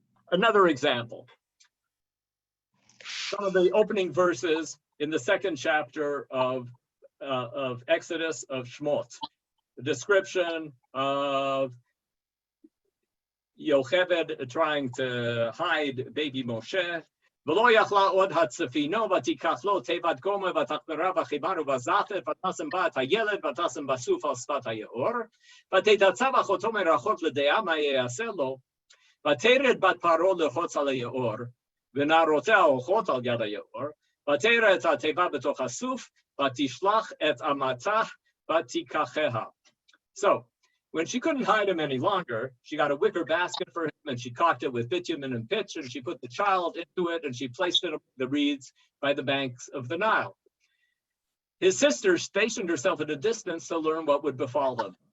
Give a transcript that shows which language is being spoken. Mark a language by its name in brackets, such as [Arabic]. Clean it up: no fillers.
[English] Another example, some of the opening verses in the second chapter of Exodus, of Shmot, the description of Yocheved trying to hide baby Moshe. [Hebrew] ולא יכלה עוד הצפינו ותיקח לו תיבת גומא ותחברה וחיבר ובזתת ותשם בה את הילד ותשם בסוף על שפת היאור ותתצב אחותו מרחוק לדעה מה יעשה לו ותרד בת פרעה ללחוץ על היאור ונערותיה הולכות על יד היאור ותראה את התיבה בתוך הסוף ותשלח את אמתה ותיקחיה. [English] So, when she couldn't hide him any longer, she got a wicker basket for him and she caulked it with bitumen and pitch and she put the child into it and she placed it among the reeds by the banks of the Nile. His sister stationed herself at a distance to learn what would befall them.